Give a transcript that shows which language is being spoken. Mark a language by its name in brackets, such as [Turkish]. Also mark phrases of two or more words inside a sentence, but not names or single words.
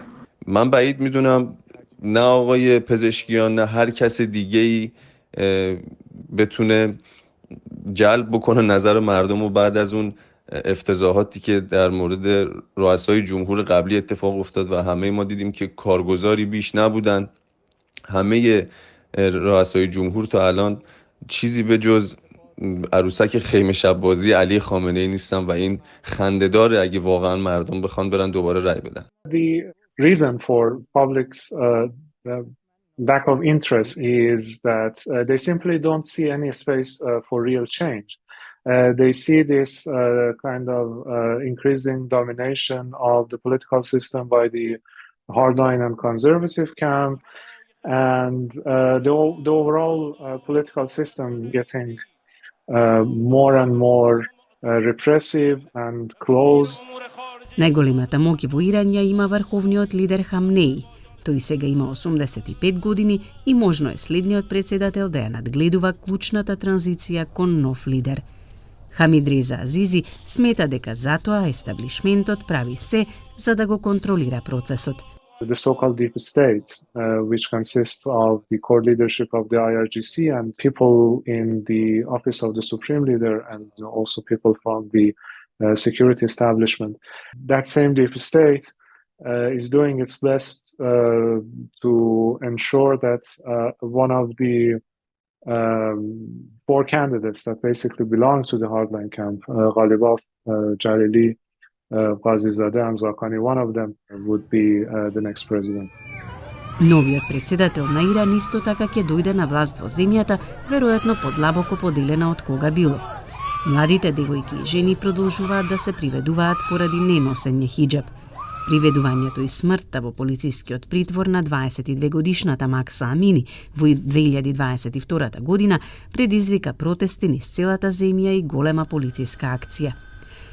[Persian] من بعید میدونم نه آقای پزشکیان نه هر کس دیگه‌ای بتونه جلب بکنه نظر مردم و بعد از اون افتضاحاتی که در مورد رؤسای جمهور قبلی اتفاق افتاد و همه ما دیدیم که کارگزاری بیش نبودن. همه رؤسای جمهور تا الان چیزی به جز عروسک خیمه شب بازی علی خامنه ای نیستن و این خنده‌داره اگه واقعا مردم بخوان برن دوباره رای بدن. [English] The reason for public's lack of interest is that they simply don't see any space for real change. They see this kind of increasing domination of the political system by the hardline and conservative camp, and the overall political system getting more and more repressive and closed. [Macedonian] Најголемата моќ во Иран ја има врховниот лидер Хамнеи. Тој сега има 85 години и можно е следниот председател да ја надгледува клучната транзиција кон нов лидер. Хамидреза Азизи смета дека затоа естаблишментот прави се за да го контролира процесот. [English] The so-called deep state, which consists of the core leadership of the IRGC and people in the office of the supreme leader and also people from the security establishment. That same deep state is doing its best to ensure that one of the 4 candidates that basically belong to the hardline camp, Ghalibaf, Jalili, Ghazizadeh and Zakani, one of them would be the next president. [Macedonian] Новиот председател на Иран исто така ќе дојде на власт во земјата, веројатно подлабоко поделена од кога било. Младите девојки и жени продолжуваат да се приведуваат поради неносење хиџаб. Приведувањето и смртта во полицискиот притвор на 22-годишната Макса Амини во 2022 година предизвика протести низ целата земја и голема полициска акција.